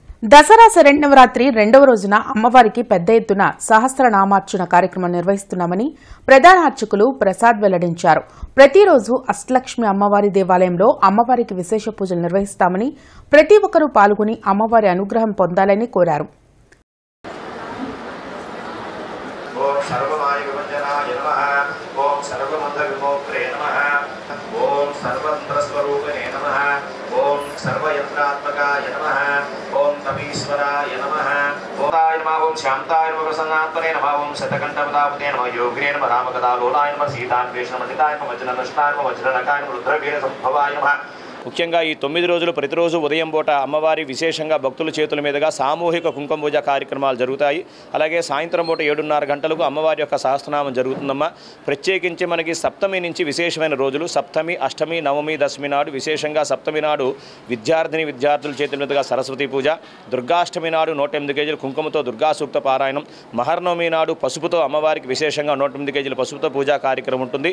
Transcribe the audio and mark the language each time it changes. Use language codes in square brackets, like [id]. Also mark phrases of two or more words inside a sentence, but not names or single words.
[te] దసరా శరన్నవరాత్రి రెండవ రోజున అమ్మవారికి పెద్ద ఎత్తున సహస్రనామార్చన కార్యక్రమం నిర్వహిస్తున్నామని ప్రధాన అర్చకులు ప్రసాద్ వెల్లడించారు. ప్రతిరోజు అష్టలక్ష్మి అమ్మవారి దేవాలయంలో అమ్మవారికి విశేష పూజలు నిర్వహిస్తామని, ప్రతి ఒక్కరూ పాల్గొని అమ్మవారి అనుగ్రహం పొందాలని కోరారు. [sa] सर्वयंत्रात्मकाय नमः ओम तपीश्वराय नमः ओम शांताय नमः प्रसन्नात्मने नमः ओम शतकंठपदापते नमः योगिने नमः रामकथालोलाय नमः सीतान्वेषणमतिताय नमः वज्रनष्टाय नमः वज्रनकाय नमः रुद्रवीर संभवाय नमः. [te] ముఖ్యంగా ఈ 9 రోజులు ప్రతిరోజు ఉదయం పూట అమ్మవారి విశేషంగా భక్తుల చేతుల మీదుగా సామూహిక కుంకుమ పూజ కార్యక్రమాలు జరుగుతాయి. అలాగే సాయంత్రం పూట 7:30 గంటలకు అమ్మవారి యొక్క సహస్రనామం జరుగుతుందమ్మా. ప్రత్యేకించి మనకి సప్తమి నుంచి విశేషమైన రోజులు సప్తమి, అష్టమి, నవమి, దశమి నాడు విశేషంగా సప్తమి నాడు విద్యార్థుల చేతుల మీదుగా సరస్వతి పూజ, దుర్గాష్టమి నాడు 108 కేజీల కుంకుమతో దుర్గా సూక్త పారాయణం, మహర్నవమి నాడు పసుపుతో అమ్మవారికి విశేషంగా 108 కేజీల పసుపుతో పూజా కార్యక్రమం ఉంటుంది.